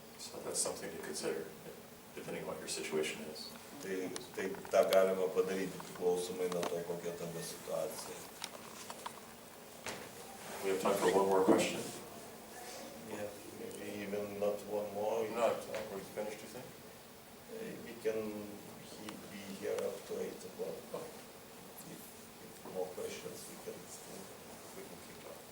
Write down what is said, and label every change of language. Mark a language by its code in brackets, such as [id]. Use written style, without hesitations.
[en] So that's something to consider, depending on what your situation is. [lt] Tai tą galima padaryti priklausomai nuo to, kokia tavo situacija. [en] We have time for one more question. Yeah, maybe even not one more. No, we're finished, you think? We can be here up to 8 o'clock. If more questions, we can keep up.